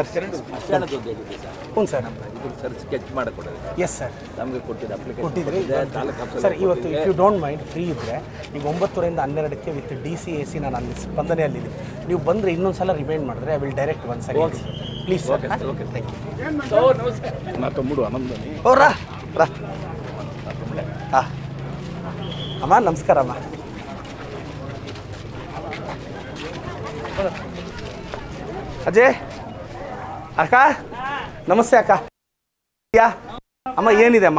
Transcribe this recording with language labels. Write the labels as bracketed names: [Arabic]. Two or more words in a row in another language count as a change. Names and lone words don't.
[Kannada] ಹ್ಞೂ ಸರ್ ಸರ್ ಸ್ಕೆಚ್ ಮಾಡಿಕೊಡೋದು. [English] yes sir [Kannada] ನಮಗೆ ಕೊಟ್ಟಿದ್ರಿ ಸರ್. ಇವತ್ತು [English] if you don't mind [Kannada] ಫ್ರೀ ಇದ್ದರೆ ಈಗ 9ರಿಂದ 12ಕ್ಕೆ ವಿತ್ DC/AC ನಾನು ಅಲ್ಲಿ ಸ್ಪಂದನೆಯಲ್ಲಿದ್ದೀನಿ. ನೀವು ಬಂದರೆ ಇನ್ನೊಂದು ಸಲ ರಿಮೈಂಡ್ ಮಾಡಿದ್ರೆ [English] I will direct once again please sir. okay thank ಯು. [Telugu] నా తమ్ముడు ఆనందని. ఓ రా రా [Kannada] ಹಾಂ ಅಮ್ಮ ನಮಸ್ಕಾರ ಅಮ್ಮ. ಅಜಯ್ ಅಕ್ಕ ನಮಸ್ತೆ ಅಕ್ಕ. ಯಾ ಅಮ್ಮ ಏನಿದೆ ಅಮ್ಮ?